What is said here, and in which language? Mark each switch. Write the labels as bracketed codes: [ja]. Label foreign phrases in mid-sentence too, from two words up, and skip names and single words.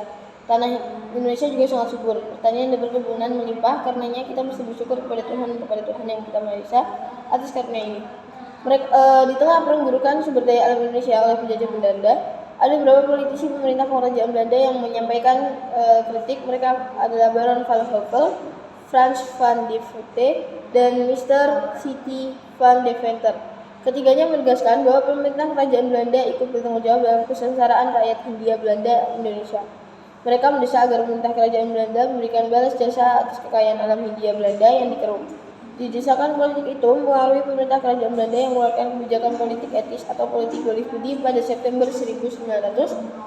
[id] Tanah Indonesia juga sangat subur, pertanian dan perkebunan melimpah, karenanya kita mesti bersyukur kepada Tuhan yang kita Maha Esa atas karunia ini. Di tengah perenggurukan sumber daya alam Indonesia oleh penjajah Belanda, ada beberapa politisi pemerintah kerajaan Belanda yang menyampaikan kritik. Mereka adalah Baron van Hopel, Frans van de Voete, dan Mr. C.T. van Deventer. Ketiganya menegaskan bahwa pemerintah kerajaan Belanda ikut bertanggung jawab dalam kesengsaraan rakyat Hindia Belanda Indonesia. Mereka mendesak agar pemerintah kerajaan Belanda memberikan balas jasa atas kekayaan alam Hindia Belanda yang dikeruk. Didesakan politik itu mempengaruhi pemerintah kerajaan Belanda yang mengeluarkan kebijakan politik etis atau politik boleh budi pada September 1901.